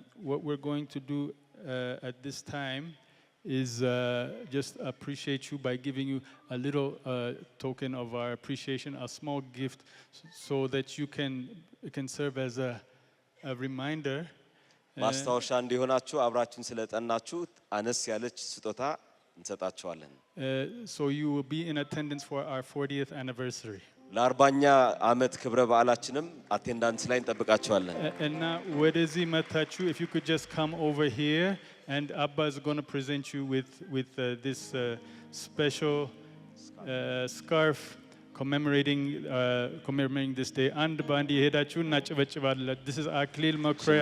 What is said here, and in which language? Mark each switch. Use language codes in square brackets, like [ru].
[en] what we're going to do at this time is just appreciate you by giving you a little token of our appreciation, a small gift, so that it can serve as a reminder. [am] ማስታወሻ እንዲሆናችሁ አብራችሁን ስለጠናችሁ አነስ ያለች ስጦታ እንሰጣችኋለን። [en] So you will be in attendance for our 40th anniversary. [am] ለ40ኛ ዓመት ክብረ በዓላችንም አቴንዳንስ ላይ እንጠብቃችኋለን። እና ወደዚህ መታችሁ, [en] if you could just come over here, and Abba is going to present you with this special scarf commemorating this day. [am] አንድ ባንድ የሄዳችሁ እናጨበጭባለን. [en] This is [am] አክሊል መኩሪያ.